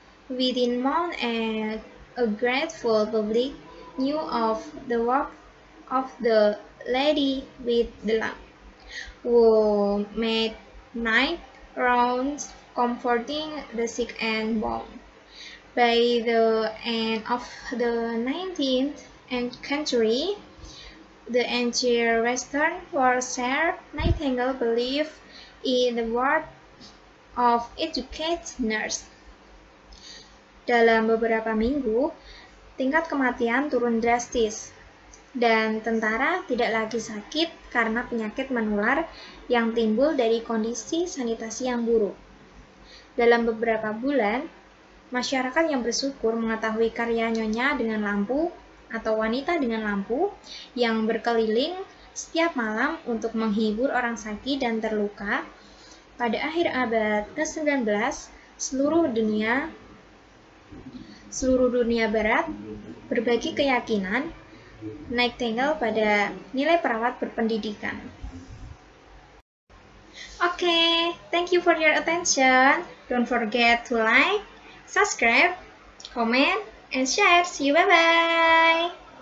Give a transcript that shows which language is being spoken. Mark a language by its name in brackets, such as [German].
[English] Within months, a grateful public knew of the work of the lady with the lamp, who made night rounds comforting the sick and wounded. By the end of the 19th century, the entire Western world shared Nightingale believed in the worth of educated nurses. [Indonesian] Dalam beberapa minggu, tingkat kematian turun drastis, dan tentara tidak lagi sakit karena penyakit menular yang timbul dari kondisi sanitasi yang buruk. Dalam beberapa bulan, masyarakat yang bersyukur mengetahui karya Nyonya dengan lampu atau wanita dengan lampu yang berkeliling setiap malam untuk menghibur orang sakit dan terluka. Pada akhir abad ke-19, seluruh dunia barat berbagi keyakinan Nightingale pada nilai perawat berpendidikan. [English] Okay, thank you for your attention. Don't forget to like, subscribe, comment, and share. See you, bye-bye!